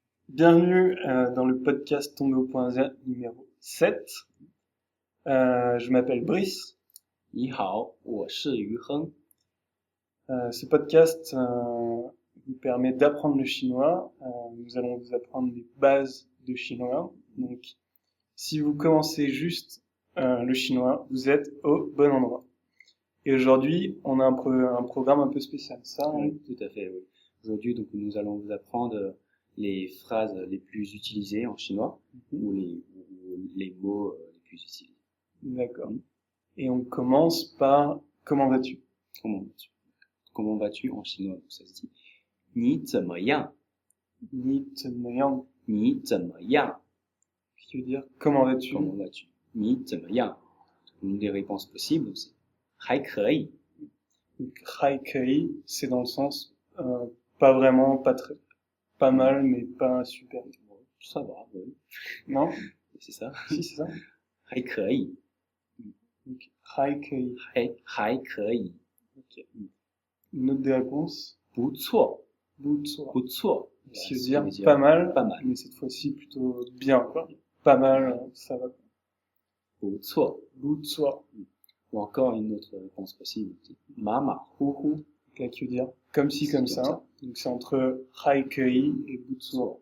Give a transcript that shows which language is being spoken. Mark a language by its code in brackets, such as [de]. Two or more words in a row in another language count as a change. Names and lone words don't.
[fr] Bienvenue dans le podcast Tomber au point Z numéro 7. Je m'appelle Brice. [zh] 你好，我是于亨。 [fr] Ce podcast vous permet d'apprendre le chinois. Nous allons vous apprendre les bases de chinois. Donc, si vous commencez juste le chinois, vous êtes au bon endroit. Et aujourd'hui, on a un programme un peu spécial. Ça, Oui, tout à fait, oui. Aujourd'hui, donc, nous allons vous apprendre les phrases les plus utilisées en chinois ou les mots les plus utilisés. D'accord. Et on commence par comment vas-tu? Comment vas-tu en chinois? Donc, ça se dit [zh] 你怎么样？你怎么样？你怎么样？ [fr] qui veut dire comment vas-tu? Comment vas-tu? [zh] 你怎么样？ [fr] Une des réponses possibles, c'est [zh] 还可以。 [fr] Donc, haikei, c'est dans le sens pas vraiment, pas mal, mais pas super. Ça va, oui. Non? C'est ça? Si, c'est ça. [zh] 还可以。 [fr] Donc, haikei. [zh] 还可以。 [fr] Ok. Une autre des réponses? [zh] 不错。 Butsuo. 不错。 [fr] Ce qui veut dire pas mal, pas mal. mais cette fois-ci plutôt bien, quoi. Pas mal, ça va. [zh] 不错。 Butsuo. [fr] Ou encore une autre réponse possible, [zh] 马马虎虎. [fr] Là, qui veut dire comme ci, comme ça. Donc, c'est entre haikei et butsuo.